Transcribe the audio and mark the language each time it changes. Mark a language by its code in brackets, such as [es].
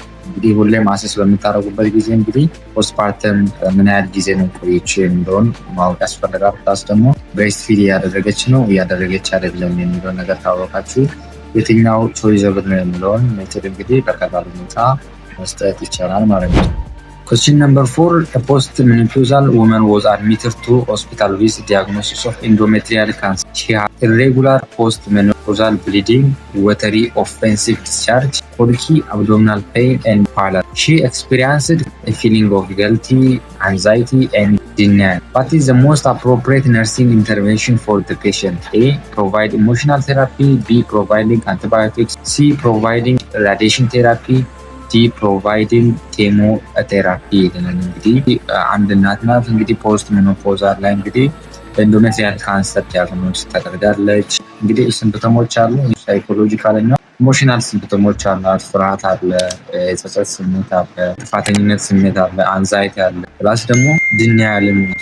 [am] እንግዲህ ሁሌም አሰስ በምታደርጉበት ጊዜ እንግዲህ ፖስትፓርተም ምን ያህል ጊዜ ነው ቆየች የሚለውን ማወቅ ያስፈልጋል። ፕላስ ደግሞ ብሬስት ፊድ እያደረገች ነው እያደረገች አይደለም የሚለውን ነገር ካወቃችሁ የትኛው ቾይዘብል ነው የሚለውን ሜትድ እንግዲህ በቀላል ሁኔታ መስጠት ይቻላል ማለት ነው። [en] Question number 4. A post-menopausal woman was admitted to hospital with diagnosis of endometrial cancer. She had irregular post-menopausal bleeding, watery offensive discharge, colicky, abdominal pain, and pallor. She experienced a feeling of guilty, anxiety, and denial. What is the most appropriate nursing intervention for the patient? A. Provide emotional therapy. B. Providing antibiotics. C. Providing radiation therapy. ዲ ፕሮቫይዲንግ ኬሞቴራፒ [am] ይለናል። እንግዲህ አንድ እናት ናት እንግዲህ ፖስት ሜኖፖዛል ላይ እንግዲህ በኢንዶሜትሪያል ካንሰር ዲያግኖስ ተደርጋለች። እንግዲህ ሲምፕተሞች አሉ፣ ሳይኮሎጂካል እና ኢሞሽናል ሲምፕተሞች አሉ። ፍርሃት አለ፣ የጸጸት ስሜት አለ፣ ጥፋተኝነት ስሜት አለ፣ አንዛይቲ አለ፣ ፕላስ ደግሞ ድናያልም።